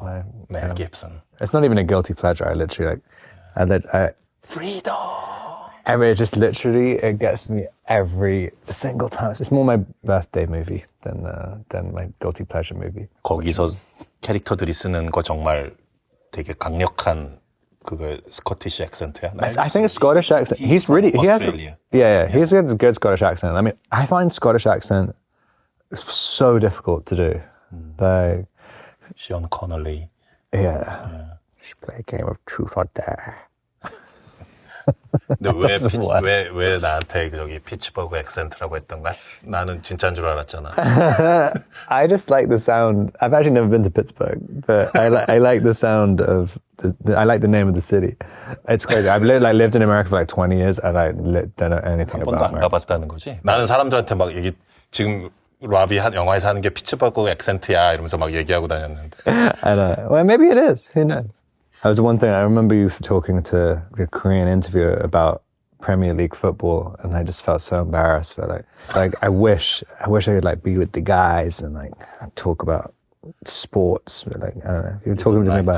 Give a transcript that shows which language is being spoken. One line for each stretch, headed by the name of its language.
English: Wow. Mel Gibson. It's not even a guilty pleasure. I literally Freedom! It gets me every single time. It's more my birthday movie than my guilty pleasure movie.
Korean: 거기서 캐릭터들이 쓰는 거 정말 되게 강력한 그거 스코티시 액센트야.
English: I think it's Scottish accent. He's really Australia. He has a good Scottish accent. I mean, I find Scottish accent so difficult to do. Like Sean Connery. Yeah. She play a game of truth or dare.
Korean: 근데 왜 나한테 저기 피츠버그 액센트라고 했던 거야? 나는 진짜인 줄 알았잖아.
English: I just like the sound. I've actually never been to Pittsburgh, but I like the sound of I like the name of the city. It's crazy. I've lived in America for like 20 years, and I don't know anything about America.
Korean: 한 번도 안 가봤다는 거지? 나는 사람들한테 막 지금 라비 영화에서 하는 게 피츠버그 액센트야 이러면서 막 얘기하고 다녔는데.
English: I don't know. Well, maybe it is. Who knows? That was the one thing I remember you talking to a Korean interviewer about Premier League football, and I just felt so embarrassed. But I wish I could like be with the guys and like talk about sports. But, like, I don't know. If you're talking to me about